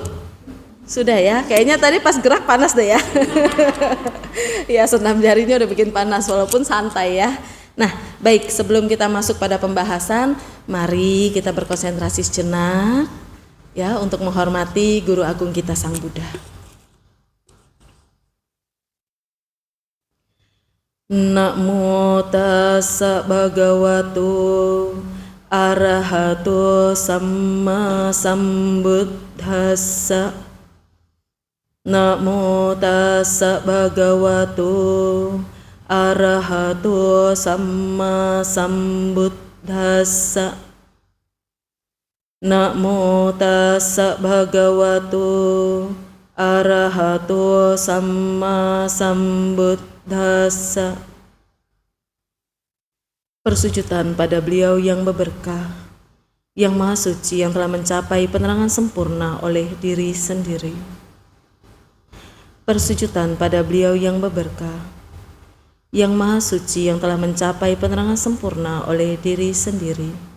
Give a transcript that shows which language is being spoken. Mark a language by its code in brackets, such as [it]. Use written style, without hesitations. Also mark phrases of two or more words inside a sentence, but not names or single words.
[id] Sudah ya, kayaknya tadi pas gerak panas deh ya. Ya, senam jarinya udah bikin panas walaupun santai ya. Nah, baik, sebelum kita masuk pada pembahasan, mari kita berkonsentrasi sejenak ya untuk menghormati guru agung kita Sang Buddha. [pi] Namo tassa bhagavato arahato samma sambuddhassa. Namo tassa bhagavato arahato samma sambuddhassa. Namo tassa bhagavato arahato samma sambuddhassa. [id] Persujudan pada beliau yang berberkah, yang maha suci, yang telah mencapai penerangan sempurna oleh diri sendiri. Persujudan pada beliau yang berberkah, yang maha suci, yang telah mencapai penerangan sempurna oleh diri sendiri.